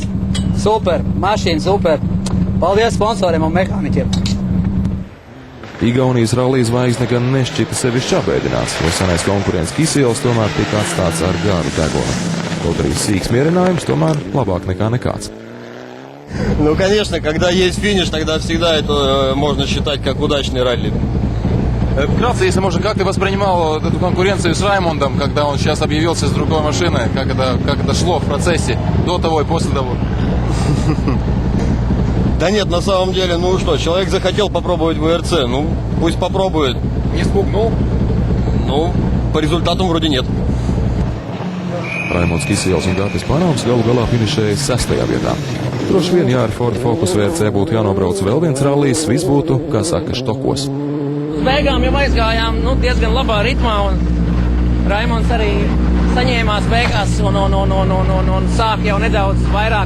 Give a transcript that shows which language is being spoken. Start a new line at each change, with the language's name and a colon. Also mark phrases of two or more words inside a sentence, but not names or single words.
Latvian: Super, mašīna super. Paldies sponsoriem un mehāniķiem. Igaunijas rallija zvaigzne gan nešķita sevišķi apēdināts, jo senais konkurents Kisils tomēr tika atstāts ar garu degunu. Kaut arī сīks mierinājums, tomēr labāk nekā nekāds.
Russian: Конечно, когда есть финиш, тогда всегда это можно считать как удачный ралли. Вкратце, если можно, как ты воспринимал эту конкуренцию с Раймондом, когда он сейчас объявился с другой машиной? Как это шло в процессе до того и после того? Да нет, на самом деле, ну что, человек захотел попробовать ВРЦ, ну пусть попробует. Не spūknul. Ну, по результатам вроде нет.
Latvian: Raimonds Kisielis un Gatis Panāms galu galā finišēja 6. vietā. Droši vien, ja ar Ford Focus VRC būtu jānobrauc vēl viens rallijs, viss būtu, kā saka, štokos. Uz beigām jau aizgājām diezgan labā ritmā, un Raimonds arī saņēmās beigās un sāk jau nedaudz vairāk.